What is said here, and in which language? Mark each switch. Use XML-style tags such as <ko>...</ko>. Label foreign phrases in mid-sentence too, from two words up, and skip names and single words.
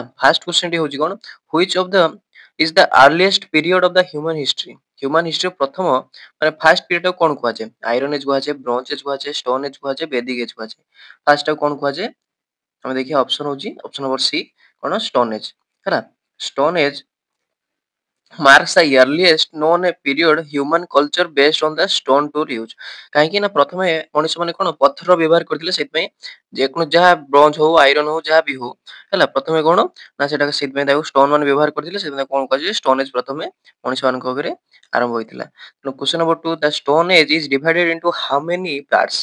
<en>first question</en> <or>ହେଉଛି କ'ଣ,</or> <en>which of the is the earliest period of the human history. human history</en> <or>ପ୍ରଥମ ମାନେ</or> <en>first period</en> <or>କ'ଣ କୁହାଯାଏ?</or> <en>iron age</en> <or>କୁହାଯାଏ,</or> <en>bronze age</en> <or>କୁହାଯାଏ,</or> <en>stone age</en> <or>କୁହାଯାଏ,</or> <en>vedic age</en> <or>କୁହାଯାଏ। ଫାର୍ଷ୍ଟଟାକୁ କ'ଣ କୁହାଯାଏ? ଆମେ ଦେଖିବା ଅପସନ ହେଉଛି</or> <en>option number C,</en> <or>କ'ଣ</or> <en>stone age</en> <or>ହେଲା।</or> <en>stone age marks the earliest known a period human culture based on the stone tool use।</en> <or>କାହିଁକି ନା ପ୍ରଥମେ ମଣିଷ ମାନେ କ'ଣ ପଥର ବ୍ୟବହାର କରିଥିଲେ, ସେଥିପାଇଁ ଯେକୌଣସି ଯାହା ବ୍ରୋଞ୍ଜ ହଉ ଆଇରନ୍ ହଉ ଯାହା ବି ହଉ ହେଲା, ପ୍ରଥମେ କ'ଣ ନା ସେଟା ସେଥିପାଇଁ ତାକୁ ଷ୍ଟୋନ ମାନେ ବ୍ୟବହାର କରିଥିଲେ, ସେଥିପାଇଁ କ'ଣ କୁହାଯାଏ</or> <en>stone age</en> <or>ପ୍ରଥମେ ମଣିଷ ମାନଙ୍କ ପାଖରେ ଆରମ୍ଭ ହୋଇଥିଲା।</or> <en>ତେଣୁ question number 2, the stone age is divided into how many parts.</en>